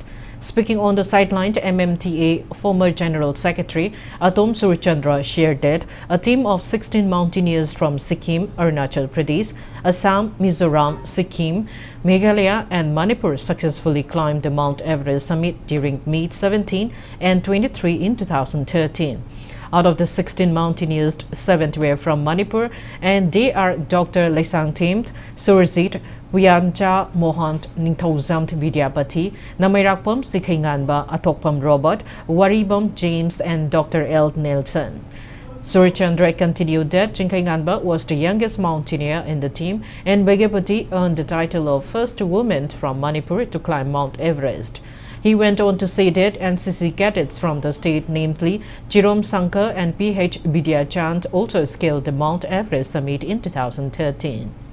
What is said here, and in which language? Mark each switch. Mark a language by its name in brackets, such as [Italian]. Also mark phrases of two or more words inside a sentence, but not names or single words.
[English] Speaking on the sideline, MMTA former General Secretary Atom Surchandra shared that a team of 16 mountaineers from Sikkim, Arunachal Pradesh, Assam, Mizoram, Sikkim, Meghalaya and Manipur successfully climbed the Mount Everest summit during May 17 and 23 in 2013. Out of the 16 mountaineers, 7 were from Manipur, and they are Dr. Lesang Thimt, Surzit, Wiyancha Mohant Ningthauzamt Vidyapati, Namairakpam Sikhinganba Atokpam Robert, Waribam James, and Dr. L. Nelson. Surichandra continued that Jinkainganba was the youngest mountaineer in the team, and Vidyapati earned the title of first woman from Manipur to climb Mount Everest. He went on to say that NCC cadets from the state, namely Jerome Sankar and PH Vidyachand, also scaled the Mount Everest summit in 2013.